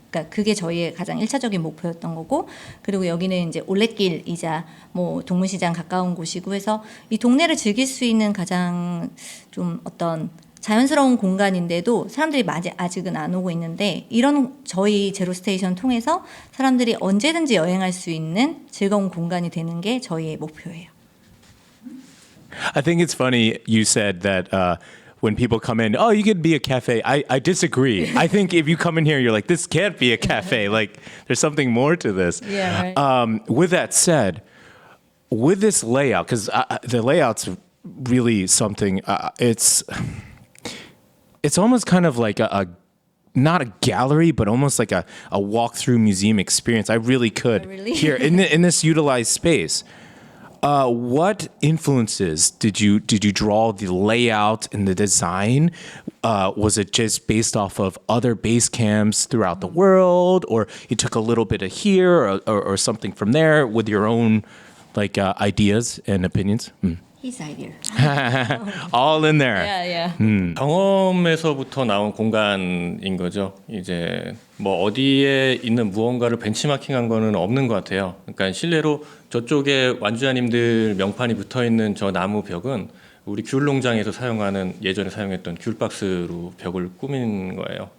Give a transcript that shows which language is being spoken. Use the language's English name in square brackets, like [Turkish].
[Korean] 그러니까 그게 저희의 가장 1차적인 목표였던 거고 그리고 여기는 이제 올레길이자 뭐 동문시장 가까운 곳이고 해서 이 동네를 즐길 수 있는 가장 좀 어떤 자연스러운 공간인데도 사람들이 아직은 안 오고 있는데 이런 저희 제로스테이션 통해서 사람들이 언제든지 여행할 수 있는 즐거운 공간이 되는 게 저희의 목표예요. [English] I think it's funny you said that when people come in, oh, you could be a cafe. I disagree. I think if you come in here, you're like, this can't be a cafe. Like, there's something more to this. Yeah, right. With that said, with this layout, because the layout's really something, it's almost kind of like a not a gallery, but almost like a walk-through museum experience. I really could here in this utilized space. What influences did you draw the layout and the design? Was it just based off of other base camps throughout the world, or you took a little bit of here or something from there with your own like ideas and opinions? His idea. All in there. Yeah, yeah. [Korean] 경험에서부터 나온 공간인 거죠. 이제 뭐 어디에 있는 무언가를 벤치마킹한 거는 없는 것 같아요. 그러니까 실내로 저쪽에 완주자님들 명판이 붙어 있는 저 나무 벽은 우리 귤 농장에서 사용하는 예전에 사용했던 귤 박스로 벽을 꾸민 거예요.